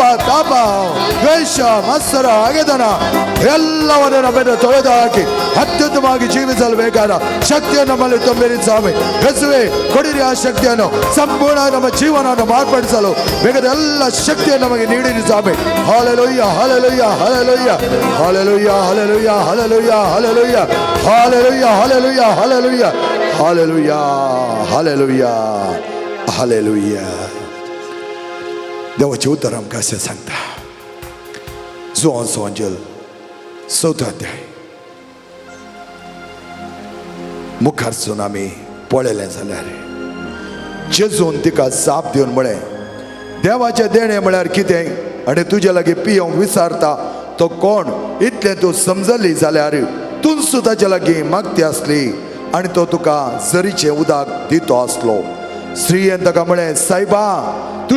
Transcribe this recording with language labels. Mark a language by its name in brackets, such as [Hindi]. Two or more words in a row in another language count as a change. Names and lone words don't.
[Kannada] ತಾಪ ದ್ವೇಷ ಮತ್ಸರ ಹಗೆತನ ಎಲ್ಲವನ್ನೂ ನಮ್ಮನ್ನು ತೊಳೆದು ಹಾಕಿ ಅತ್ಯುತ್ತಮವಾಗಿ ಜೀವಿಸಲು ಬೇಕಾದ ಶಕ್ತಿಯನ್ನು ನಮ್ಮಲ್ಲಿ ತುಂಬಿರಿ ಸ್ವಾಮಿ ಯೇಸುವೇ ಕೊಡಿರಿ ಆ ಶಕ್ತಿಯನ್ನು ಸಂಪೂರ್ಣ ನಮ್ಮ ಜೀವನವನ್ನು ಮಾರ್ಪಡಿಸಲು ಬೇಕಾದ ಎಲ್ಲ ಶಕ್ತಿಯನ್ನು ನಮಗೆ ನೀಡಿರಿ ಸ್ವಾಮಿ ಹಾಲೆಲೂಯ್ಯ ಹಾಲೆಲೂಯ್ಯ ಹಾಲೆಲೂಯ್ಯ ಹಾಲೆಲೂಯ್ಯ ಹಾಲೆಲೂಯ್ಯ ಹಾಲೆಲೂಯ್ಯ ಹಾಲೆಲೂಯ್ಯ ಹಾಲೆಲೂಯ್ಯ ಹಾಲೆಲೂಯ್ಯ ಹಾಲೆಲೂಯ್ಯ ಹಾಲೆಲೂಯ್ಯ ಹಾಲೆಲೂಯ್ಯ हालेलुया [Konkani] देवाचे उत्तर आमकां अशें सांगता जोहानचो अंजल 4 अध्याय मुखारसून आमी पळयलें जाल्यार जेजून तिका जाप दिवन म्हळें देवाचें देणें म्हळ्यार कितें आनी तुजे लागीं पियोंक विचारता तो कोण इतलें तूं समजली जाल्यार तूं सुद्दां ताचे लागीं मागती आसली आनी तो तुका झरीचें उदक दितो आसलो स्त्रियेन ताका म्हळें सायबा तुजे